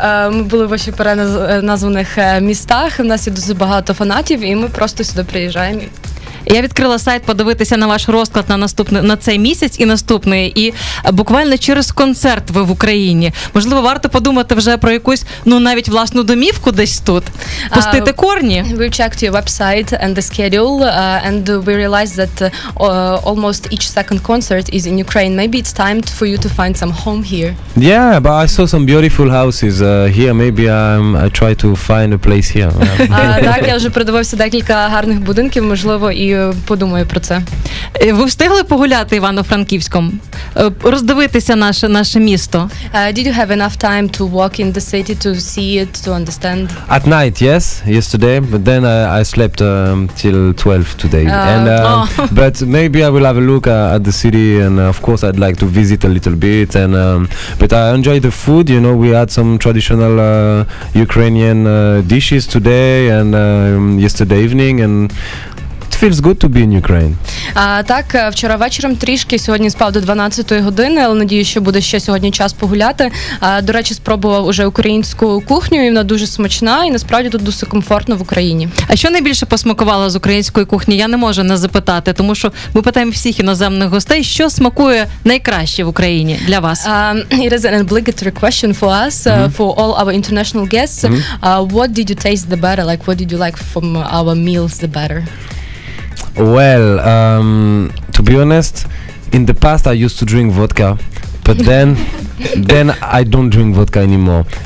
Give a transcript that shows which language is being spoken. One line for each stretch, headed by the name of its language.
Ukrainian: Ми були в ваших переназваних містах, у нас є дуже багато фанатів, і ми просто сюди приїжджаємо. Я відкрила сайт подивитися на ваш розклад на цей місяць і наступний, і буквально через концерт ви в Україні. Можливо, варто подумати вже про якусь, навіть власну домівку десь тут, пустити корні.
English: We checked your website and the schedule, and we realized that almost each second concert is in Ukraine. Maybe it's time for you to find some home here. Yeah, but I saw some beautiful houses here. Maybe I try to find a place here.
Ukrainian: Так, я вже придивився декілька гарних будинків, можливо, і подумаю про це. Ви встигли погуляти Івано-Франківськом? Роздивитися наше місто?
English: Did you have enough time to walk in the city to see it, to understand? At night, yes, yesterday, but then I slept till 12 today. But maybe I will have a look at the city, and of course I'd like to visit a little bit. And but I enjoy the food. You know, we had some traditional Ukrainian dishes today and yesterday evening, and it it feels good to be in Ukraine.
Ukrainian: Так, вчора вечором трішки, сьогодні спав до 12-ї години, але надію, що буде ще сьогодні час погуляти. До речі, спробував уже українську кухню, і вона дуже смачна, і насправді тут дуже комфортно в Україні. А що найбільше посмакувало з української кухні? Я не можу не запитати, тому що ми питаємо всіх іноземних гостей, що смакує найкраще в Україні для вас?
English: It is an obligatory question for us, for all our international guests. What did you taste the better? Like, what did you like from our meals the better? Well, to be honest, in the past I used to drink vodka, but then I don't drink vodka anymore.